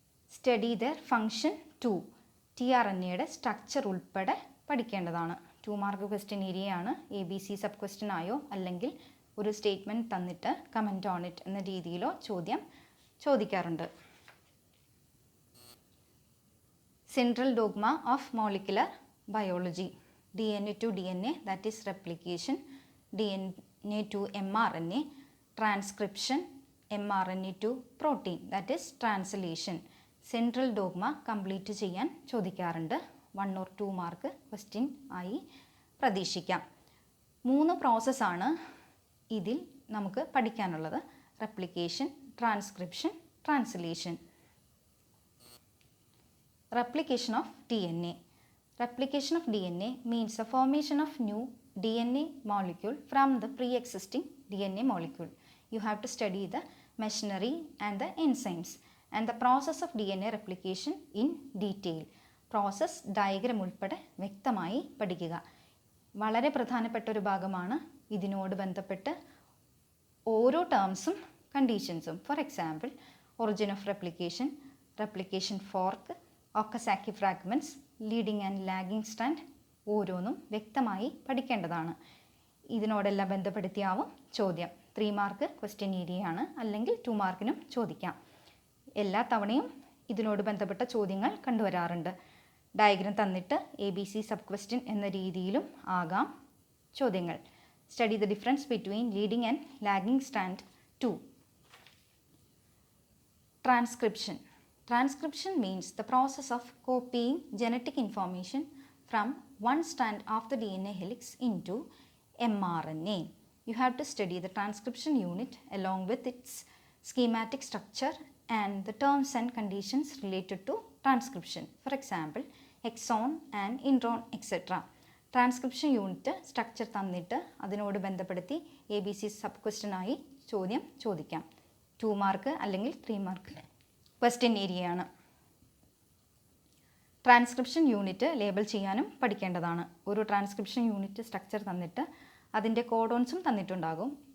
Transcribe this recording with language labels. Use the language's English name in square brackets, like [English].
[English] Study their function too. [Malayalam] tRNAയുടെ structure ഉൾപ്പെടെ പഠിക്കേണ്ടതാണ്. 2 mark question area ആണ്. ABC sub question ആയോ അല്ലെങ്കിൽ ഒരു സ്റ്റേറ്റ്മെൻറ്റ് തന്നിട്ട് [English] comment on it [Malayalam] എന്ന രീതിയിലോ ചോദ്യം ചോദിക്കാറുണ്ട്. [English] Central dogma of molecular biology. DNA to DNA, that is replication. DNA to mRNA, transcription. mRNA to protein, that is translation. [Malayalam] Central dogma complete ചെയ്യാൻ ചോദിക്കാറുണ്ട്. 1 or 2 മാർക്ക് ക്വസ്റ്റ്യൻ ആയി പ്രതീക്ഷിക്കാം. 3 പ്രോസസ്സാണ് ഇതിൽ നമുക്ക് പഠിക്കാനുള്ളത്: replication, transcription, translation. [English] Replication of DNA. Replication of DNA means the formation of new DNA molecule from the pre-existing DNA molecule. You have to study the machinery and the enzymes and the process of DNA replication in detail. [Malayalam] Process diagram ഉൾപ്പെടെ വ്യക്തമായി പഠിക്കുക. വളരെ പ്രധാനപ്പെട്ട ഒരു ഭാഗമാണ്. ഇതിനോട് ബന്ധപ്പെട്ട് ഓരോ ടേംസും കണ്ടീഷൻസും. [English] for example, origin of replication, replication fork, Okazaki fragments, leading and lagging strand [Malayalam] ഓരോന്നും വ്യക്തമായി പഠിക്കേണ്ടതാണ്. ഇതിനോടെല്ലാം ബന്ധപ്പെടുത്തിയാവും ചോദ്യം. 3 മാർക്ക് ക്വസ്റ്റ്യൻ ഏരിയ ആണ്. അല്ലെങ്കിൽ 2 മാർക്കിനും ചോദിക്കാം. എല്ലാ തവണയും ഇതിനോട് ബന്ധപ്പെട്ട ചോദ്യങ്ങൾ കണ്ടുവരാറുണ്ട്. ഡയഗ്രാം തന്നിട്ട് ABC സബ് ക്വസ്റ്റ്യൻ എന്ന രീതിയിലും ആകാം ചോദ്യങ്ങൾ. [English] Study the difference between leading and lagging strand 2. Transcription. Transcription means the process of copying genetic information from one strand of the DNA helix into mRNA. You have to study the transcription unit along with its schematic structure and the terms and conditions related to transcription. For example, exon and intron, etc. [Malayalam] Transcription unit structure തന്നിട്ട് അതിനോട് ബന്ധപ്പെടുത്തി ABC sub ക്വസ്റ്റ്യനായി ചോദ്യം ചോദിക്കാം. 2 mark അല്ലെങ്കിൽ 3 mark question ഏരിയയാണ്. Transcription unit label ചെയ്യാനും പഠിക്കേണ്ടതാണ്. ഒരു transcription unit structure തന്നിട്ട് അതിൻ്റെ കോഡോൺസും തന്നിട്ടുണ്ടാകും.